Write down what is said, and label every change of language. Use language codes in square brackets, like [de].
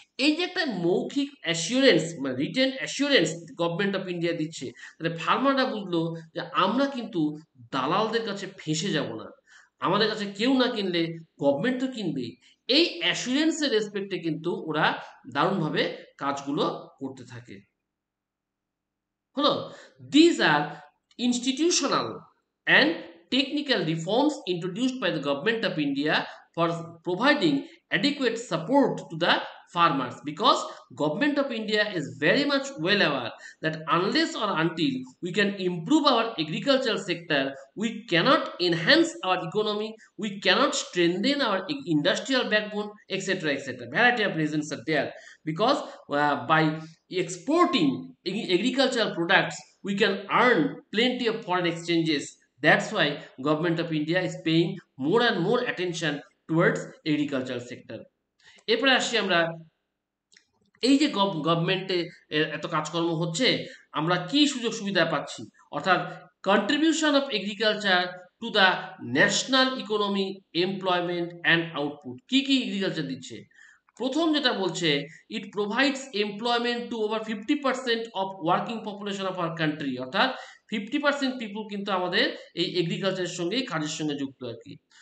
[bn] এই যে একটা মৌখিক অ্যাসিওরেন্স, মানে written assurance government of India দিচ্ছে, তাহলে ফার্মাররা বুঝলো যে আমরা কিন্তু দালালদের কাছে ফেঁসে যাব না, আমাদের কাছে কেউ না কিনলে গভর্নমেন্ট তো কিনবেই। এই অ্যাসুরেন্সের রেসপেক্টে কিন্তু ওরা দারুণভাবে কাজগুলো করতে থাকে। [en] হলো, these are institutional and technical reforms introduced by the government of India for providing adequate support to the farmers, because government of India is very much well aware that unless or until we can improve our agricultural sector, we cannot enhance our economy, we cannot strengthen our industrial backbone, etc., etc. Variety of reasons are there, because by exporting agricultural products we can earn plenty of foreign exchanges. That's why government of India is paying more and more attention towards agricultural sector. [bn] এরপরে আসি আমরা, এই যে গভর্নমেন্টে এত কাজকর্ম হচ্ছে, আমরা কি সুযোগ সুবিধা পাচ্ছি, অর্থাৎ contribution of agriculture to the national economy, employment and output. কি কি এগ্রিকালচার দিচ্ছে? প্রথম যেটা বলছে, ইট provides employment two over 50% of working population of our country, অর্থাৎ 50% পিপুল কিন্তু আমাদের এই এগ্রিকালচারের সঙ্গে, কাজের সঙ্গে যুক্ত আর কি।